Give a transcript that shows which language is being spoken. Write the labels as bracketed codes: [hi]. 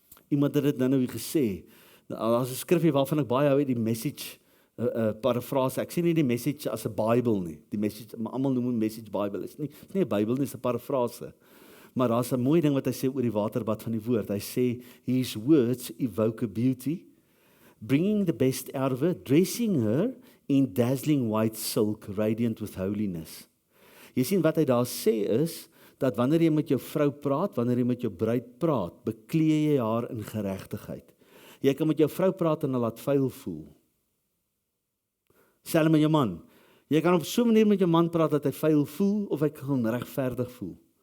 [af] Iemand het dit nou gesê, as 'n skrifgie waarvan ek baie hou, die Message parafrase, ek sien nie die Message as 'n Bybel nie, die Message, maar almal noem 'n Message Bybel, is nie 'n Bybel nie, is 'n parafrase, maar daar's 'n mooi ding wat hy sê oor die waterbad van die woord, hy sê, [en] his words evoke a beauty, bringing the best out of her, dressing her in dazzling white silk, radiant with holiness. [af] Jy sien wat hy daar sê is, dat wanneer jy met jou vrou praat, wanneer jy met jou bruid praat, beklee jy haar in geregtigheid. Jy kan met jou vrou praat en haar laat vuil voel. Selfs met jou man. Jy kan op so 'n manier met jou man praat dat hy vuil voel of hy kan regverdig voel.